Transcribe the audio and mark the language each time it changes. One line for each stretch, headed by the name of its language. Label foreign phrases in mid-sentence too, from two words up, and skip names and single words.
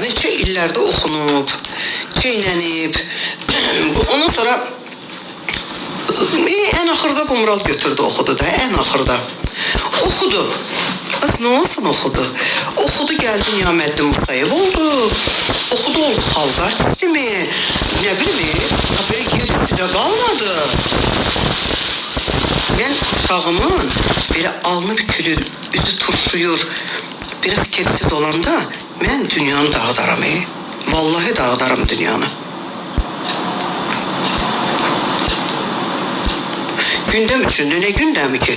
Azerbaijani: Neçə illərdə oxunub, çeynənib. Ondan sonra en axırda Qumral götürdü, oxudu da, en axırda. Oxudu. Az ne olsun oxudu. Oxudu gəldi Niyaməddin Musayev oldu. Oxudu oldu xalq artisti mi?
Turkish: Ne bileyim, böyle gerisi de qalmadı.
Azerbaijani: Ben uşağımın böyle alnı bükülür, üzü turşuyur, biraz kefsiz olanda ben dünyanı dağıdaram. Vallahi dağıdaram dünyanı. Gündem üçündü. Ne gündemi ki?